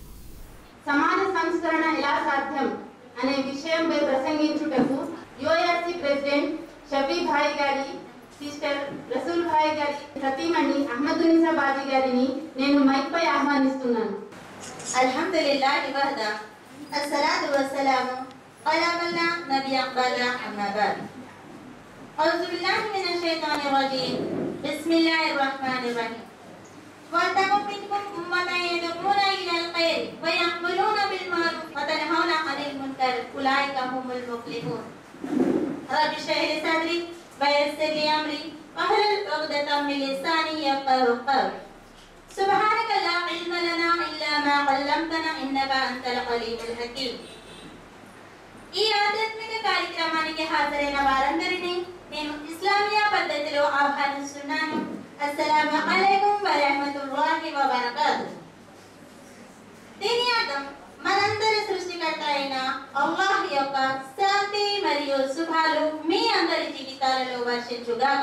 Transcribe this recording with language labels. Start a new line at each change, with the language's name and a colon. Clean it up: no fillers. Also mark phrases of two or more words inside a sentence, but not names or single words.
Telugu: సమాజ సంస్కరణ ఎలా సాధ్యం అనే విషయంపై ప్రసంగించుటకు యుఐఆర్సి ప్రెసిడెంట్ షఫీ భాయ్ గారి సిస్టర్ రసూల్ భాయ్ గారి సతీమణి అహ్మదునిసా బాజీ గారిని నేను మైక్ పై ఆహ్వానిస్తున్నాను.
Arabic: الحمد لله وحده، الصلاة والسلام على من لا نبي بعده، أما بعد. أعوذ بالله من الشيطان الرجيم. بسم الله الرحمن الرحيم. وَلْتَكُن مِّنكُمْ أُمَّةٌ يَدْعُونَ إِلَى الْخَيْرِ وَيَأْمُرُونَ بِالْمَعْرُوفِ وَيَنْهَوْنَ عَنِ الْمُنكَرِ أُولَٰئِكَ هُمُ الْمُفْلِحُونَ. رَبِّ اشْرَحْ لِي صَدْرِي وَيَسِّرْ لِي أَمْرِي وَاحْلُلْ عُقْدَةً مِّن لِّسَانِي يَفْقَهُوا قَوْلِي. سُبْحَانَكَ لَا عِلْمَ لَنَا إِلَّا مَا عَلَّمْتَنَا إِنَّكَ أَنتَ الْعَلِيمُ الْحَكِيمُ.
Telugu: ఈ ఆధ్యాత్మిక కార్యక్రమానికి హాజరైన వారందరినీ నేను ఇస్లామియా పద్ధతిలో ఆహ్వానిస్తున్నాను.
Arabic: السلام عليكم ورحمة الله وبركاته.
Telugu: దీని అర్థం మనందరి సృష్టికర్త అయిన అల్లాహ్ యొక్క శాంతి మరియు శుభాలు మీ అందరి జీవితాలలో వర్షించుగాక.